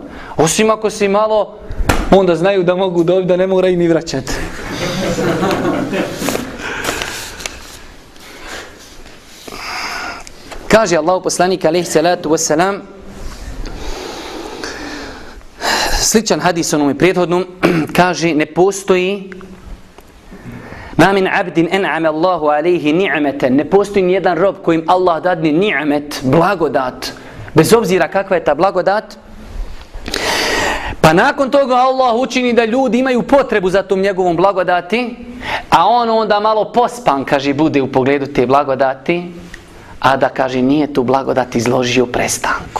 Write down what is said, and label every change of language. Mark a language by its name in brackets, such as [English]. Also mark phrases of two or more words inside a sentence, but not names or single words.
[Bosnian] Osim ako si malo, onda znaju da mogu dobiti, da ne moraju ni vraćati. Kaže Allahu poslanik [Arabic] عليه الصلاة والسلام, [Bosnian] sličan hadis onome prethodnom, kaže, ne postoji [Arabic] ما من عبد أنعم الله عليه نعمة, [Bosnian] ne postoji nijedan rob kojim Allah dadne ni'met, blagodat, bez obzira kakva je ta blagodat, pa nakon toga Allah učini da ljudi imaju potrebu za tom njegovom blagodati, a on onda malo pospan, kaže, bude u pogledu te blagodati, a da, kaže, nije tu blagodat izložio prestanku.